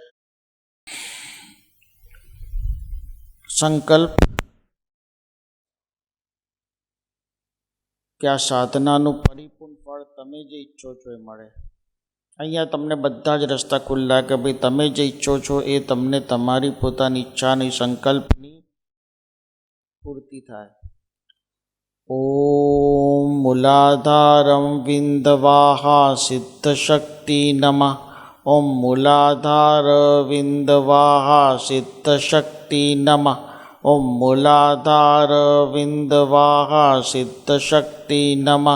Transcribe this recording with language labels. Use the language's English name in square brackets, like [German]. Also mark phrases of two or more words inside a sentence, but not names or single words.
[Gujarati] સંકલ્પ કે આ સાધનાનું પરિપૂર્ણ ફળ તમે જે ઈચ્છો છો એ મળે. અહીંયા તમને બધા જ રસ્તા ખુલ્લા કે ભાઈ તમે જે ઈચ્છો છો એ તમને તમારી પોતાની ઈચ્છાની સંકલ્પની પૂર્તિ થાય. [Sanskrit] ઓમ मूलाधारं विन्दवाहा सिद्धशक्ति नमः। ॐ मूलाधार विन्दवाहा सिद्धशक्ति नमः। ॐ मूलाधार विन्दवाहा सिद्धशक्ति नमः।